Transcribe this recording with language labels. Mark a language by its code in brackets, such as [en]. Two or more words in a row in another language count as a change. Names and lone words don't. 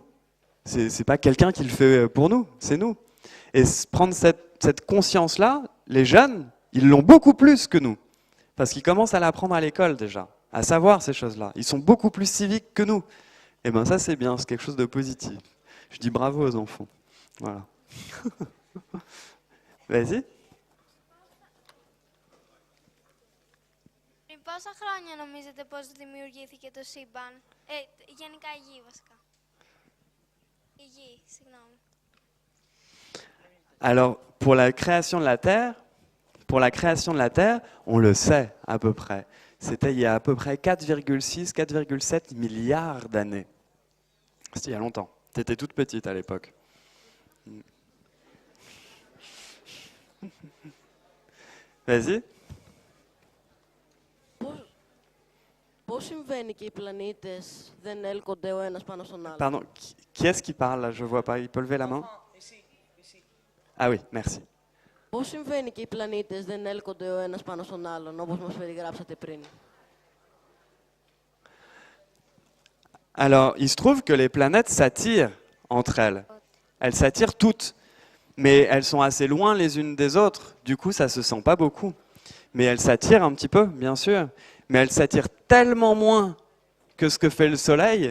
[fr] C'est pas quelqu'un qui le fait pour nous, c'est nous. Et prendre cette conscience-là, les jeunes, ils l'ont beaucoup plus que nous. Parce qu'ils commencent à l'apprendre à l'école déjà, à savoir ces choses-là. Ils sont beaucoup plus civiques que nous. Et bien ça c'est bien, c'est quelque chose de positif. Je dis bravo aux enfants. Voilà. Vas-y. [el] Πριν πόσα χρόνια νομίζετε πως δημιουργήθηκε το σύμπαν, γενικά η γη βασικά. Η γη, συγγνώμη. [fr] Alors, pour la création de la Terre, on le sait à peu près. C'était il y a à peu près 4,6, 4,7 milliards d'années. C'était il y a longtemps. Tu étais toute petite à l'époque. Vas-y. [el] Πώς συμβαίνει και οι πλανήτες δεν έλκονται ο ένας πάνω στον άλλο? [fr] Pardon, qui est-ce qui parle là? Je vois pas. Il peut lever la main? Ah oui, merci. [el] Πώς συμβαίνει και οι πλανήτες δεν έλκονται ο ένας πάνω στον άλλον, όπως μας περιγράψατε πριν? [fr] Alors, il se trouve que les planètes s'attirent entre elles. Elles s'attirent toutes, mais elles sont assez loin les unes des autres. Du coup, ça se sent pas beaucoup. Mais elles s'attirent un petit peu, bien sûr. Mais elles s'attirent tellement moins que ce que fait le Soleil.